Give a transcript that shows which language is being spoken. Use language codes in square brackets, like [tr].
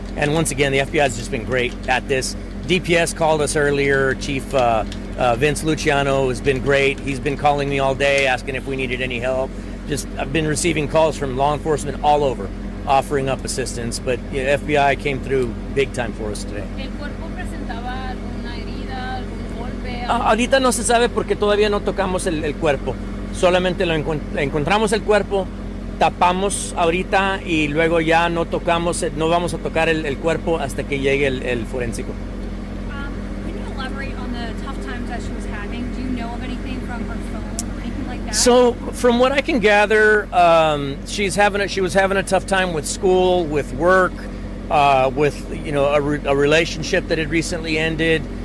[en] And once again, the FBI has just been great at this. DPS called us earlier. Chief Vince Luciano has been great. He's been calling me all day, asking if we needed any help. I've been receiving calls from law enforcement all over, offering up assistance, but FBI came through big time for us today. [es] ¿El cuerpo presentaba alguna herida, algún golpe? Ahorita no se sabe porque todavía no tocamos el cuerpo. Solamente encontramos el cuerpo, tapamos ahorita y luego ya no vamos a tocar el cuerpo hasta que llegue el forénsico. [en] Can you elaborate on the tough times that she was having? Do you know of anything from her phone or anything like that? So, from what I can gather, she was having a tough time with school, with work, with a relationship that had recently ended.